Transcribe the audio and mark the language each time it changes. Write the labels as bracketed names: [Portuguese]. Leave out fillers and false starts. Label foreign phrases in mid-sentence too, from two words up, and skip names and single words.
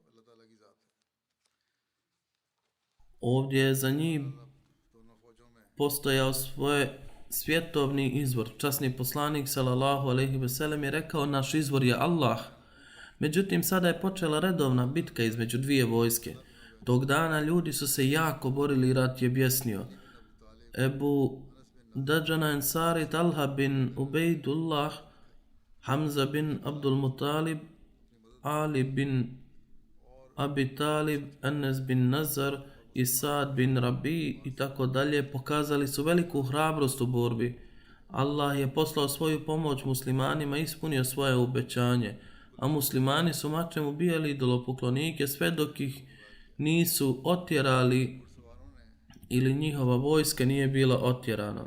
[Bosnian] Ovdje je za njih postojao svoj svjetovni izvor. Časni poslanik [Arabic] صلى الله عليه وسلم [Bosnian] je rekao, naš izvor je Allah. Međutim, sada je počela redovna bitka između dvije vojske. Tog dana ljudi su se jako borili i rat je bjesnio. Ebu Dađana Ensari, Talha bin Ubejdullah, Hamza bin Abdul Mutalib, Ali bin Abi Talib, Enes bin Nazar i Sad bin Rabi i tako dalje pokazali su veliku hrabrost u borbi. Allah je poslao svoju pomoć muslimanima i ispunio svoje obećanje, a muslimani su mačem ubijali idolopoklonike sve dok ih nisu otjerali ili njihova vojska nije bila otjerana.